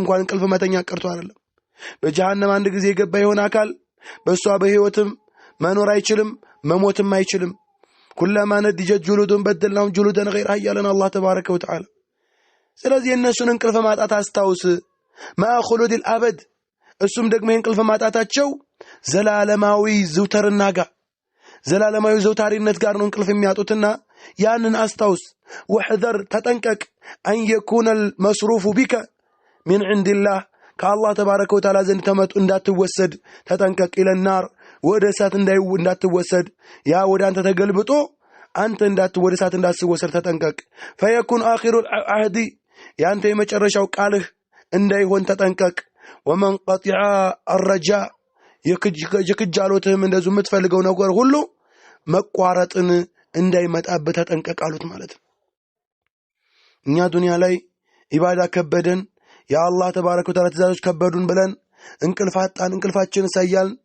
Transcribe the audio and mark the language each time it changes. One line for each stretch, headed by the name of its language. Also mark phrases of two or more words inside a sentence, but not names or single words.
Amharic: እንኳን እንቅልፍ መተኛ ቀርቶ አይደለም በጀሃነም አንድ ጊዜ ገባ ይሆን አካል በሷ በህይወትም መኖር አይችልም መሞትም አይችልም
Arabic: كلما نضجت جلودهم بدلناهم جلودا غيرها يالنا الله تبارك وتعالى
Amharic: ስለዚህ እነሱን እንቅልፍ ማጣት አስታውስ
Arabic: ما خلود الابد
Amharic: እሱም ደግሞ እንቅልፍ ማጣታቸው ዘላለማዊ ዘውተርና ጋር ዘላለማዊ ዘውታሪነት ጋር ነው እንቅልፍ የሚያጡትና ያንን አስታውስ وحذر ተጠንቀቅ
Arabic: ان يكون المصروف بك من عند الله
Amharic: ከአላህ
Arabic: تبارك وتعالى
Amharic: ዘንድ ተመጡ እንዳትወሰድ ተጠንቀቅ
Arabic: الى النار
Amharic: ወደ እሳት እንዳትወሰድ ያ ወደ አንተ ተገልብጦ አንተ ወደ እሳት እንዳትወሰድ ተጠንቀቅ
Arabic: فيكون اخر العهد
Amharic: ያንተ የመጨረሻው ቃልህ እንዳይሆን ተጠንቀቅ
Arabic: ومن قطع الرجاء
Amharic: የክጃሎትህም እንደዚሁ የምትፈልገው ነገር ሁሉ መቋረጥን እንዳይመጣበት ተጠንቀቅ አሉት ማለት ነው እኛ ዱንያ ላይ ኢባዳ ከበደን ያ አላህ
Arabic: تبارك وتعالى
Amharic: ትእዛዞች ከበዱን ብለን እንቅልፋችን ሳይያል